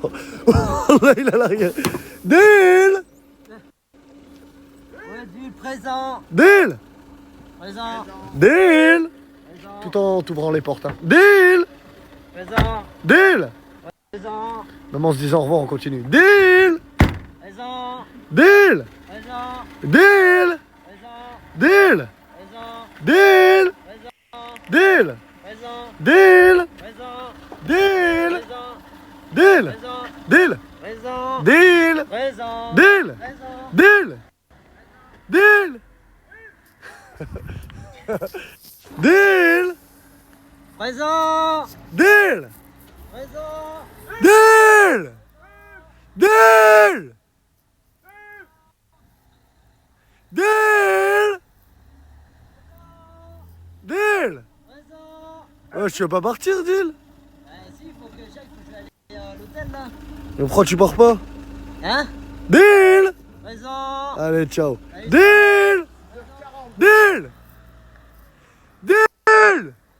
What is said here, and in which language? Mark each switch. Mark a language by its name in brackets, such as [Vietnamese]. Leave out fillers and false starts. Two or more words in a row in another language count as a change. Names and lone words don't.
[French] Là, il est à l'arrière. Dil! Ouais, du présent. Dil! Présent. Dil! Présent. Tout en t'ouvrant les portes. Hein. Dil! Présent. Dil! Présent. Même en se disant au revoir, on continue. Dil! Présent. Dil! Présent. Dil! Présent. Dil! Présent. Dil! Présent. Dil! Présent. Dil! Présent. Dil! Présent. Dil! Présent. Dil! Présent. Dil! Présent. Dil! Présent. Dil! Dil! Dil! Présent. Dil! Présent. Dil! Dil! Dil! Dil! Présent. Ouais, tu veux pas partir, Dil? Si, faut que j'aille, faut que je vais aller à l'hôtel là. Mais pourquoi tu pars pas? Hein? Dil! Présent. Allez, ciao. Dil! Dil! Dil!